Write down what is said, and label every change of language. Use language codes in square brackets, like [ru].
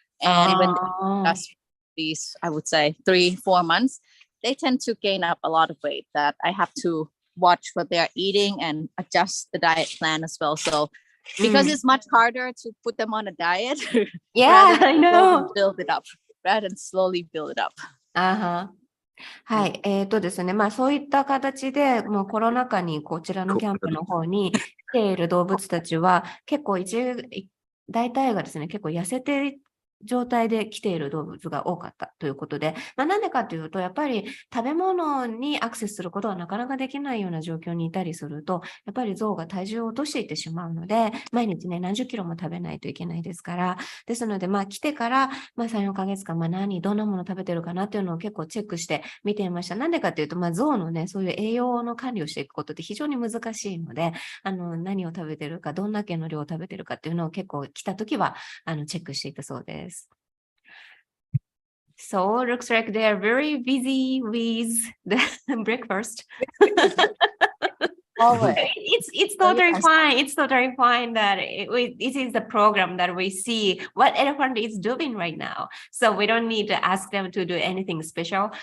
[en] And when that's these, I would say 3-4 months, they tend to gain up a lot of weight that I have to watch what they are eating and adjust the diet plan as well. So because it's much harder to put them on a diet, I know. Rather than slowly build it up. [ja] はい。ですね。そういった形で、もうコロナ禍にこちらのキャンプの方に来ている動物たちは、結構大体がですね、結構痩せて状態で来ている動物が多かったということで、なんでかというと、やっぱり食べ物にアクセスすることはなかなかできないような状況にいたりすると、やっぱりゾウが体重を落としていってしまうので、毎日ね、何十キロも食べないといけないですから、ですので、来てから、3、4ヶ月間、どんなもの食べてるかなっていうのを結構チェックして見ていました。なんでかというと、ゾウのね、そういう栄養の管理をしていくことって非常に難しいので、何を食べてるか、どんだけの量を食べてるかっていうのを結構来たときは、チェックしていたそうです。 [en] So looks like they are very busy with the breakfast. It's totally fine. It's totally fine that this is the program that we see what elephant is doing right now. So we don't need to ask them to do anything special.